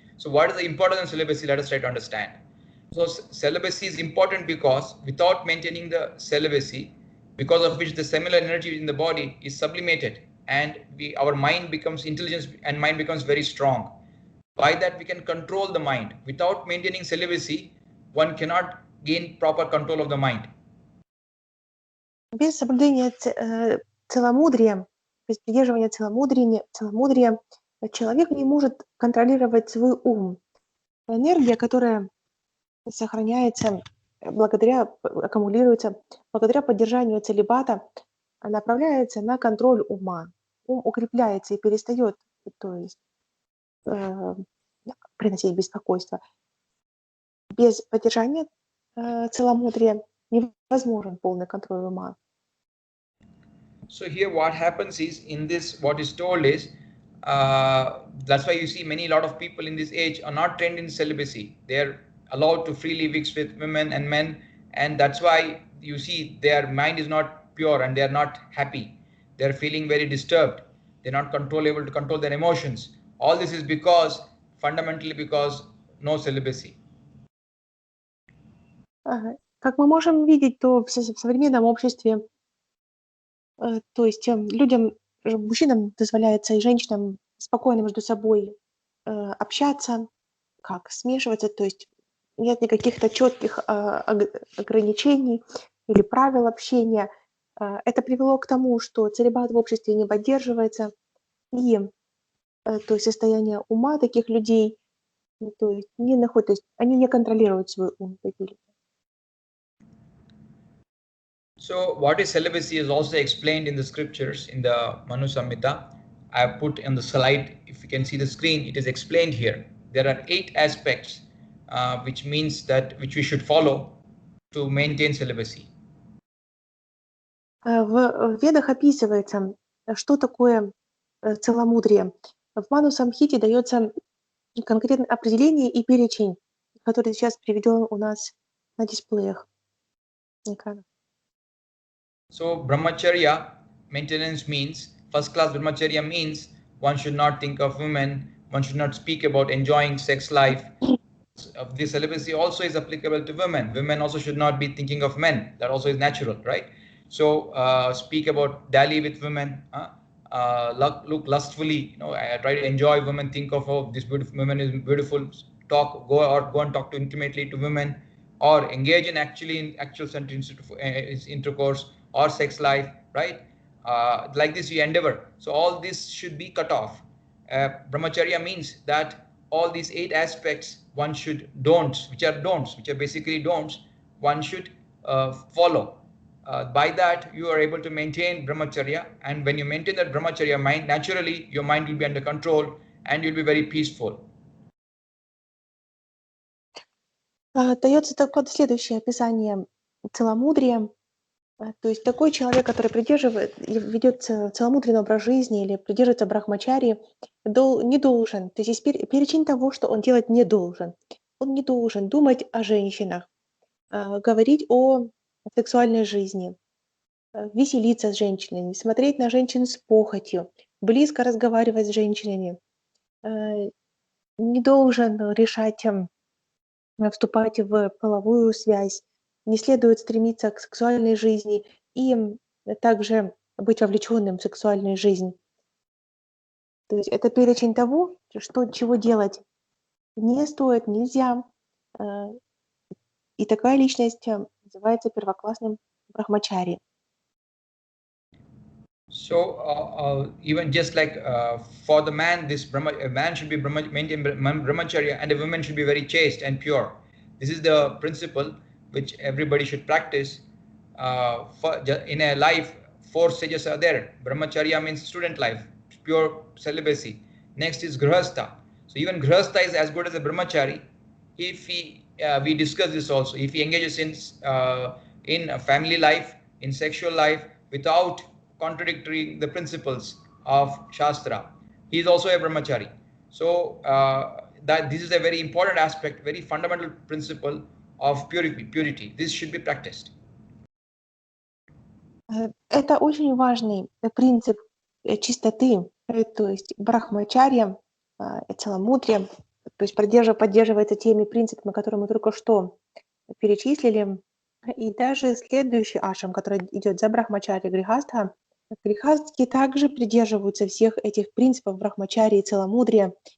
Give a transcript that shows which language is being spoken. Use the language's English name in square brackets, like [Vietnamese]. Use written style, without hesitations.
[English] So what is the importance of celibacy? Let us try to understand. So celibacy is important because without maintaining the celibacy, because of which the seminal energy in the body is sublimated, and our mind becomes intelligence, and mind becomes very strong. By that we can control the mind. Without maintaining celibacy, one cannot gain proper control of the mind. [Russian] Без соблюдения целомудрия, без придерживания целомудрия, человек не может контролировать свой ум. Энергия, которая сохраняется аккумулируется благодаря поддержанию целибата, направляется на контроль ума. Ум укрепляется и перестает, то есть, приносить беспокойство. Без поддержания целомудрия невозможен полный контроль ума. [English] So here what happens is, in this what is told is, that's why you see a lot of people in this age are not trained in celibacy. They are allowed to freely mix with women and men, and that's why you see their mind is not pure and they are not happy. They are feeling very disturbed. They're not able to control their emotions. All this is fundamentally because no celibacy. [Russian] Как мы можем видеть, то в современном обществе, то есть людям, мужчинам дозволяется и женщинам спокойно между собой общаться, смешиваться, то есть нет никаких четких ограничений или правил общения. Это привело к тому, что целибат в обществе не поддерживается, и то есть состояние ума таких людей, то есть они не контролируют свой ум. [English] So what is celibacy is also explained in the scriptures, in the Manu Samhita. I have put on the slide, if you can see the screen, it is explained here. There are 8 aspects which we should follow to maintain celibacy. [Russian] В Ведах описывается, что такое целомудрие. В Ману Самхите дается конкретное определение и перечень, который сейчас приведен у нас на дисплеях на экранах. [English] So brahmacharya maintenance means, first class brahmacharya means one should not think of women, one should not speak about enjoying sex life. This celibacy also is applicable to women. Women also should not be thinking of men. That also is natural, right? So speak about dally with women, look lustfully, try to enjoy women, think of, oh, this beautiful woman is beautiful, go and talk intimately to women, or engage in actual intercourse or sex life, right? Like this you endeavor. So all this should be cut off. Brahmacharya means that all these 8 aspects one should which are basically don'ts, one should follow. By that you are able to maintain brahmacharya, and when you maintain that brahmacharya mind, naturally your mind will be under control and you'll be very peaceful. [Russian] Дается такое следующее описание целомудрия. То есть такой человек, который ведет целомудренный образ жизни или придерживается брахмачарьи, не должен, то есть есть перечень того, что он делать не должен. Он не должен думать о женщинах, говорить о сексуальной жизни, веселиться с женщинами, смотреть на женщин с похотью, близко разговаривать с женщинами, не должен решать, вступать в половую связь, не следует стремиться к сексуальной жизни и также быть вовлеченным в сексуальную жизнь. То есть это перечень того, чего делать не стоит, нельзя. И такая личность называется первоклассным брахмачари. [English] So even just like for the man, a man should be maintain brahmacharya, and a woman should be very chaste and pure. This is the principle which everybody should practice. In a life, 4 stages are there. Brahmacharya means student life, pure celibacy. Next is grihastha. So even grihastha is as good as a brahmachari. If we discuss this also, if he engages in a family life, in sexual life, without contradicting the principles of Shastra, he is also a brahmachari. So that this is a very important aspect, very fundamental principle of purity. This should be practiced. [Russian] Это очень важный принцип чистоты, то есть брахмачарья, целомудрия, то есть поддерживается теми принципами, которые мы только что перечислили. И даже следующий ашрам, который идет за брахмачарья грихастха, грихастхи также придерживаются всех этих принципов брахмачарьи и целомудрия.